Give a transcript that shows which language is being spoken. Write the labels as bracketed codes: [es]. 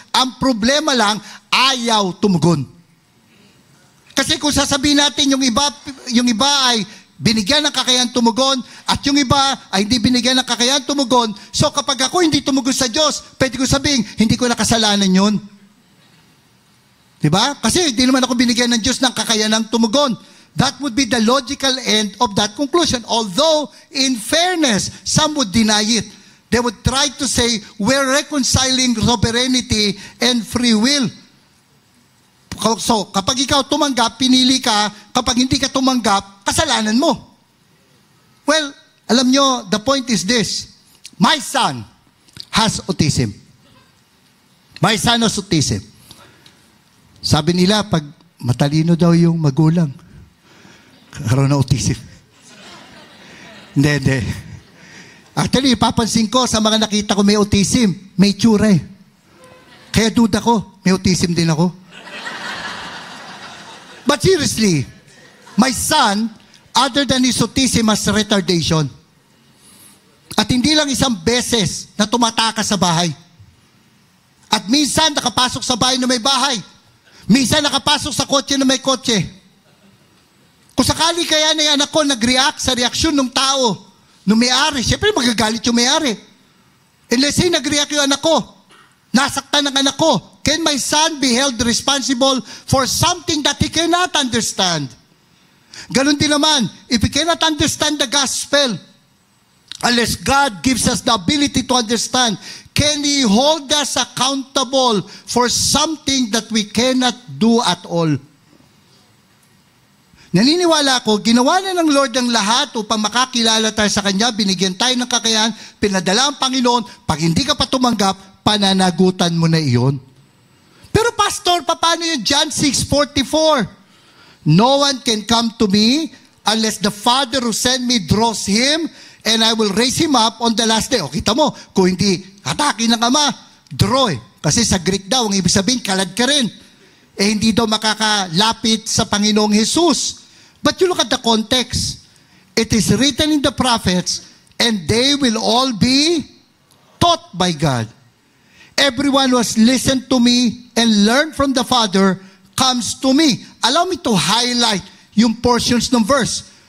[tl] Ang problema lang, ayaw tumugon. Kasi kung sasabihin natin yung iba ay binigyan ng kakayahan tumugon at yung iba ay hindi binigyan ng kakayahan tumugon, so kapag ako hindi tumugon sa Diyos, pwede ko sabihin, hindi ko nakasalanan yun. Diba? Kasi hindi naman ako binigyan ng Diyos ng kakayanang tumugon. [en] That would be the logical end of that conclusion. Although, in fairness, some would deny it. They would try to say, we're reconciling sovereignty and free will. [tl] So, kapag ikaw tumanggap, pinili ka. Kapag hindi ka tumanggap, kasalanan mo. [en] Well, [tl] alam nyo, [en] the point is this. My son has autism. My son has autism. [tl] Sabi nila, pag matalino daw yung magulang, karoon na autism. Hindi. Actually, papansin ko sa mga nakita ko may autism, may tsura eh. Kaya duda ko, may autism din ako. [en] But seriously, my son, other than his autism, has retardation. [tl] At hindi lang isang beses na tumatakas sa bahay. At minsan nakapasok sa bahay na may bahay. Minsan nakapasok sa kotse na may kotse. Kung sakali kaya na yung anak ko nag-react sa reaksyon ng tao, ng may-ari, siyempre magagalit yung may-ari. [en] And let's say [tl] nag-react yung anak ko, nasaktan ng anak ko, [en] can my son be held responsible for something that he cannot understand? [tl] Ganon din naman, [en] if he cannot understand the gospel, unless God gives us the ability to understand, can He hold us accountable for something that we cannot do at all? [tl] Naniniwala ako, ginawa na ng Lord ang lahat upang makakilala tayo sa Kanya, binigyan tayo ng kakayahan, pinadala ang Panginoon, pag hindi ka pa tumanggap, pananagutan mo na iyon. Pero Pastor, paano yung John 6:44? [en] No one can come to me unless the Father who sent me draws him, and I will raise him up on the last day. [tl] O, kita mo, kung hindi hataki ng Ama, draw eh. Kasi sa Greek daw, ang ibig sabihin, kalad ka rin. Eh, hindi daw makakalapit sa Panginoong Jesus. [en] But you look at the context. It is written in the prophets, and they will all be taught by God. Everyone who has listened to me and learned from the Father comes to me. Allow me to highlight yung portions ng verse.